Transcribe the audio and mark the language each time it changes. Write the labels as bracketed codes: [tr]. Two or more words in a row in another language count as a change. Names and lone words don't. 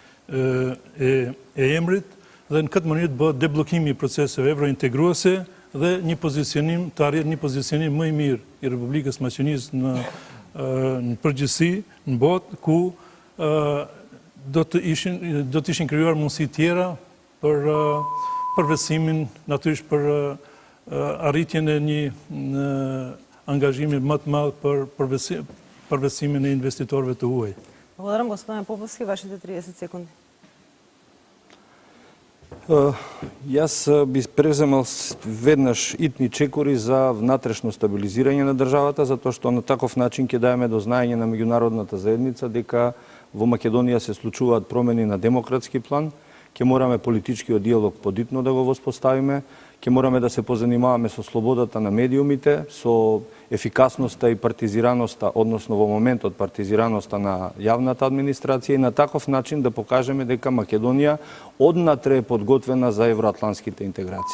[sq] e emrit dhe në këtë mënyrë të bëhet deblokimi i proceseve eurointegruese dhe një pozicionim të arrijë një pozicionim më i mirë i Republikës Maqedonisë në përgjithësi në botë, ku do të ishin krijuar mundësi tjera për përvesimin, natyrisht për arritjen e një angazhimi më të madh për përvesimin e investitorëve të huaj. [mk] Благодарам, господин Поповски, вашите 30 секунди. Јас би преземал веднаш итни чекори за внатрешно стабилизирање на државата, затоа што на таков начин ќе даеме до знаење на меѓународната заедница дека во Македонија се случуваат промени на демократски план, ќе мораме политичкиот диалог подитно да го воспоставиме, ќе мораме да се позанимаваме со слободата на медиумите, со ефикасноста и партизираноста, односно во моментот партизираноста на јавната администрација и на таков начин да покажеме дека Македонија однатре е подготвена за евроатлантските интеграции.